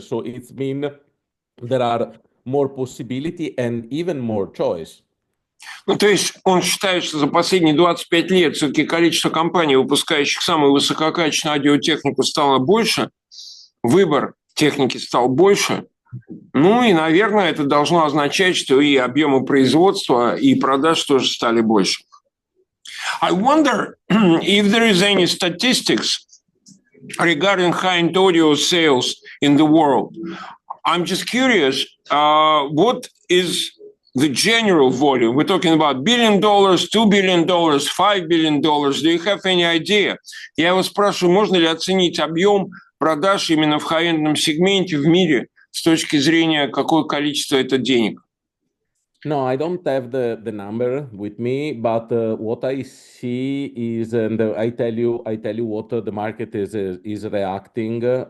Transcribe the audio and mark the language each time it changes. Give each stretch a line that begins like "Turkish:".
English: So it's mean there are more possibility and even more choice.
Russian: Ну, то есть он считает, что за последние 25 лет все-таки количество компаний, выпускающих самую высококачественную аудиотехнику, стало больше, выбор техники стал больше. Ну и, наверное, это должно означать, что и объемы производства, и продаж тоже стали больше.
English: I wonder if there is any statistics regarding high-end audio sales in the world. I'm just curious, what is the general volume? We're talking about $1 billion, $2 billion, $5 billion. Do you have any idea?
Russian: Я вас спрашиваю, можно ли оценить объем продаж именно в хай-эндном сегменте в мире с точки зрения, какое количество это денег?
English: No, I don't have the number with me, but what I see is, and I tell you what the market is reacting.